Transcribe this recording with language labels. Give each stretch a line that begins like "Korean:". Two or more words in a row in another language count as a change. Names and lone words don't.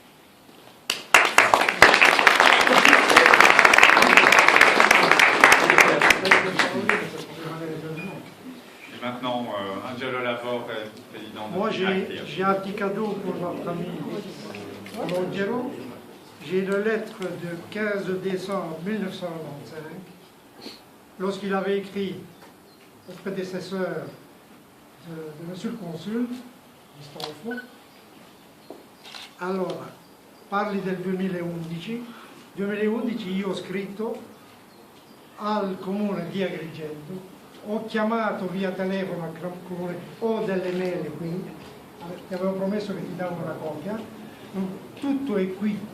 French: Maintenant, Angelo Lavore, président de Moi, j'ai un petit cadeau pour notre ami Angelo. J'ai une lettre de 15 décembre 1995, lorsqu'il avait écrit au prédécesseur de Monsieur le Consul, Gistolfo.
Italian: Allora, parli del 2011. 2011 io ho scritto al comune di Agrigento, ho chiamato via telefono al comune, ho delle mail qui, ti avevo promesso che ti davo una copia, tutto è qui.